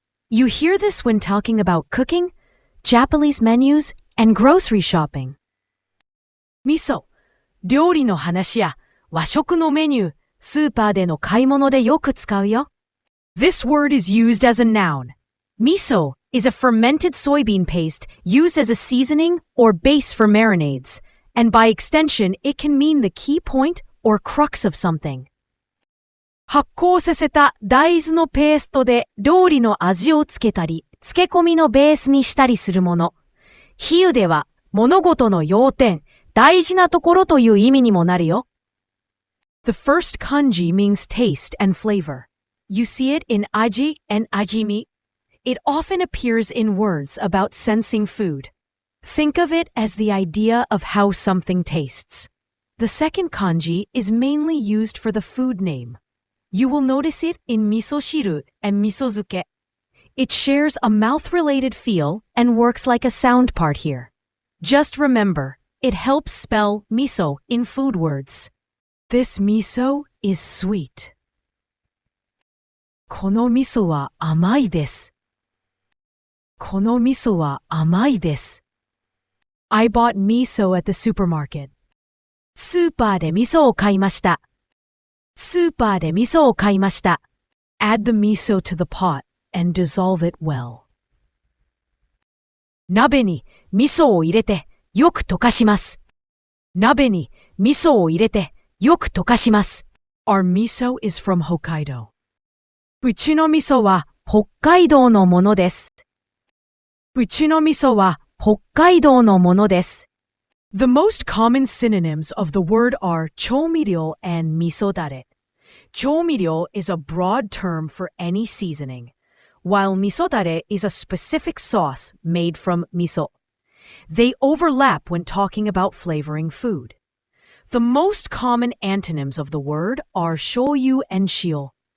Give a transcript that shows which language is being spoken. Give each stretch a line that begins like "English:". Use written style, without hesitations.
English: You hear this when talking about cooking, Japanese menus, and grocery shopping. Miso.
Japanese: 料理の話や和食のメニュー、スーパーでの買い物でよく使うよ。
English: This word is used as a noun. Miso is a fermented soybean paste used as a seasoning or base for marinades, and by extension, it can mean the key point or crux of something.
Japanese: 発酵させた大豆のペーストで料理の味をつけたり、漬け込みのベースにしたりするもの。比喩では物事の要点、大事なところという意味にもなるよ。
English: The first kanji means taste and flavor. You see it in aji and ajimi. It often appears in words about sensing food. Think of it as the idea of how something tastes. The second kanji is mainly used for the food name. You will notice it in miso shiru and misozuke. It shares a mouth-related feel and works like a sound part here. Just remember, it helps spell miso in food words. This miso is sweet.
Japanese: この味噌は甘いです。この味噌は甘いです。
English: I bought miso at the supermarket.
Japanese: スーパーで味噌を買いました。スーパーで味噌を買いました。
English: Add the miso to the pot and dissolve it well.
Japanese: 鍋に味噌を入れてよく溶かします。鍋に味噌を入れてよく溶かします。
English: Our miso is from Hokkaido.
Japanese: うちの味噌は北海道のものです。うちの味噌は北海道のものです。
English: The most common synonyms of the word are 調味料 and 味噌だれ。調味料 is a broad term for any seasoning, while 味噌だれ is a specific sauce made from miso. They overlap when talking about flavoring food. The most common antonyms of the word are 醤油 and shio.